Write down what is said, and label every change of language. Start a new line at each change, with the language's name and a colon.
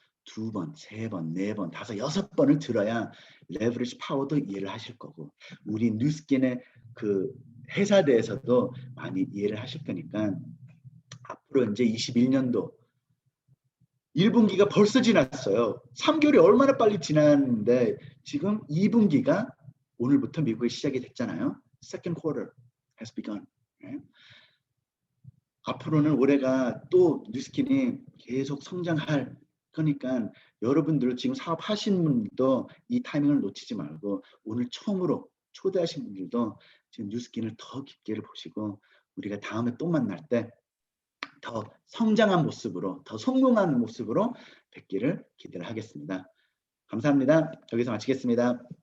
Korean: 2번, 3번, 4번, 5, 6번을 들어야 레버리지 파워도 이해를 하실 거고 우리 뉴스킨의 그 회사 대해서도 많이 이해를 하실 거니까 앞으로 이제 21년도 1분기가 벌써 지났어요. 3개월이 얼마나 빨리 지났는데 지금 2분기가 오늘부터 미국에 시작이 됐잖아요.
English: Second quarter has begun.
Korean: 앞으로는 올해가 또 뉴스킨이 계속 성장할 거니까 여러분들 지금 사업하시는 분들도 이 타이밍을 놓치지 말고 오늘 처음으로 초대하신 분들도 지금 뉴스킨을 더 깊게를 보시고 우리가 다음에 또 만날 때 더 성장한 모습으로 더 성공한 모습으로 뵙기를 기대를 하겠습니다. 감사합니다. 여기서 마치겠습니다.